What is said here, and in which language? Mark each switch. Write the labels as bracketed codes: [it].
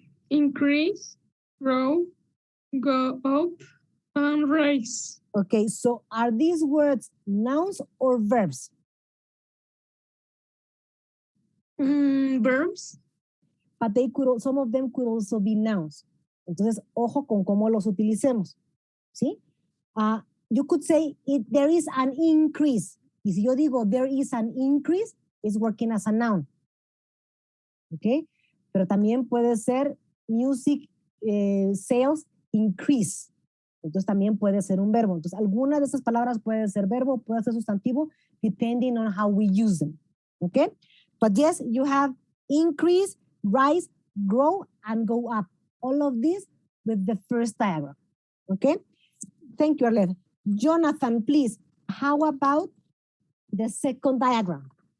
[en] Increase, grow, go up, and rise. Okay, so are these words nouns or verbs? Verbs. But some of them could also be nouns. [es] Entonces, ojo con cómo los utilicemos, ¿sí? [en] You could say, there is an increase. [es] Y si yo digo, [en] there is an increase, it's working as a noun. ¿Ok? [es] Pero también puede ser [en] music sales increase. [es] Entonces, también puede ser un verbo. Entonces, alguna de esas palabras puede ser verbo, puede ser sustantivo, [en] depending on how we use them. ¿Ok? But yes, you have increase, rise, grow, and go up. All of this with the first diagram. Okay? Thank you, Arlette. Jonathan, please, how about the second diagram?